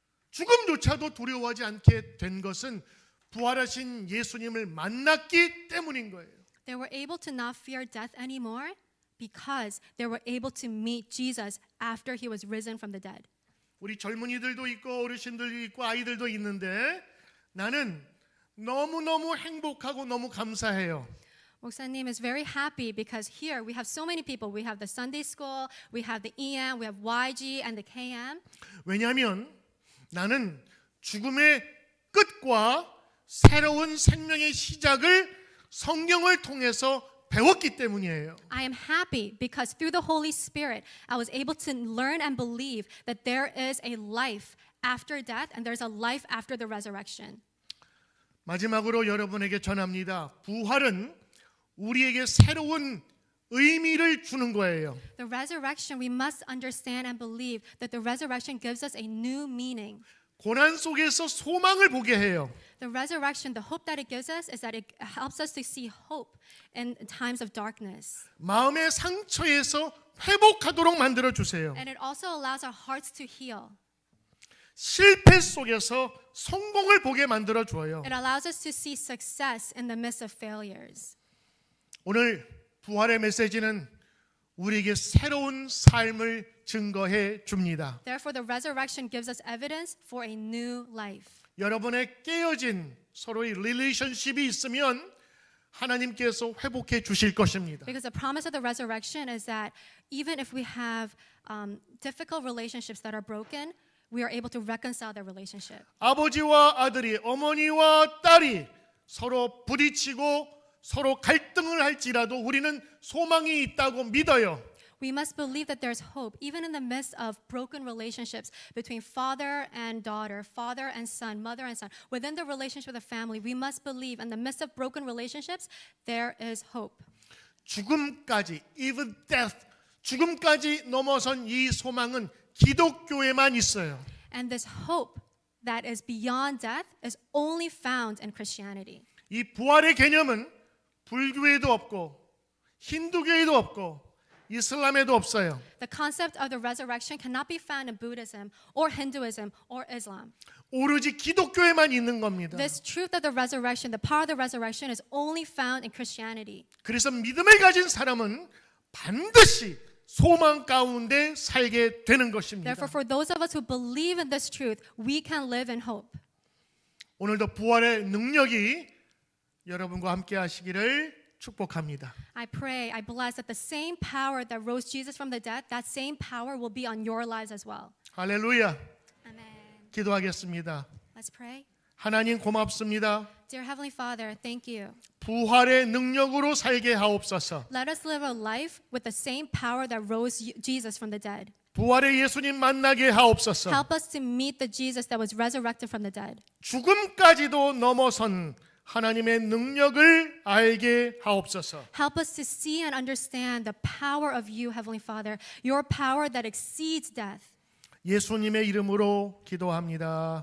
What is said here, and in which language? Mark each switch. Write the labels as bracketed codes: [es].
[ko] 죽음조차도 두려워하지 않게 된 것은 부활하신 예수님을 만났기 때문인 거예요. [en] They were able to not fear death anymore because they were able to meet Jesus after he was risen from the dead. [ko] 우리 젊은이들도 있고 어르신들도 있고 아이들도 있는데 나는 너무너무 행복하고 너무 감사해요. [en] 목사님 is very happy because here we have so many people. We have the Sunday school, we have the EM, we have YG and the KM. [ko] 왜냐하면 나는 죽음의 끝과 새로운 생명의 시작을 성경을 통해서 배웠기 때문이에요. [en] I am happy because through the Holy Spirit, I was able to learn and believe that there is a life after death and there's a life after the resurrection. [ko] 마지막으로 여러분에게 전합니다. 부활은 우리에게 새로운 의미를 주는 거예요. [en] The resurrection, we must understand and believe that the resurrection gives us a new meaning. [ko] 고난 속에서 소망을 보게 해요. [en] The resurrection, the hope that it gives us is that it helps us to see hope in times of darkness. [ko] 마음의 상처에서 회복하도록 만들어 주세요. [en] And it also allows our hearts to heal. [ko] 실패 속에서 성공을 보게 만들어 줘요. [en] It allows us to see success in the midst of failures. [ko] 오늘 부활의 메시지는 우리에게 새로운 삶을 증거해 줍니다. [en] Therefore, the resurrection gives us evidence for a new life. [ko] 여러분의 깨어진 서로의 릴레이션십이 있으면 하나님께서 회복해 주실 것입니다. [en] Because the promise of the resurrection is that even if we have difficult relationships that are broken, we are able to reconcile their relationship. [ko] 아버지와 아들이, 어머니와 딸이 서로 부딪히고 서로 갈등을 할지라도 우리는 소망이 있다고 믿어요. [en] We must believe that there's hope, even in the midst of broken relationships between father and daughter, father and son, mother and son. Within the relationship of the family, we must believe in the midst of broken relationships, there is hope. [ko] 죽음까지, [en] even death, [ko] 죽음까지 넘어선 이 소망은 기독교에만 있어요. [en] And this hope that is beyond death is only found in Christianity. [ko] 이 부활의 개념은 불교에도 없고 힌두교에도 없고 이슬람에도 없어요. [en] The concept of the resurrection cannot be found in Buddhism or Hinduism or Islam. [ko] 오로지 기독교에만 있는 겁니다. [en] This truth of the resurrection, the power of the resurrection is only found in Christianity. [ko] 그래서 믿음을 가진 사람은 반드시 소망 가운데 살게 되는 것입니다. [en] Therefore, for those of us who believe in this truth, we can live in hope. [ko] 오늘도 부활의 능력이 여러분과 함께 하시기를 축복합니다. [en] I pray, I bless that the same power that rose Jesus from the dead, that same power will be on your lives as well. [ko] 할렐루야. [en] Amen. [ko] 기도하겠습니다. [en] Let's pray. [ko] 하나님 고맙습니다. [en] Dear Heavenly Father, thank you. [ko] 부활의 능력으로 살게 하옵소서. [en] Let us live a life with the same power that rose Jesus from the dead. [ko] 부활의 예수님 만나게 하옵소서. [en] Help us to meet the Jesus that was resurrected from the dead. [ko] 죽음까지도 넘어선 하나님의 능력을 알게 하옵소서. [en] Help us to see and understand the power of you, Heavenly Father, your power that exceeds death. [ko] 예수님의 이름으로 기도합니다.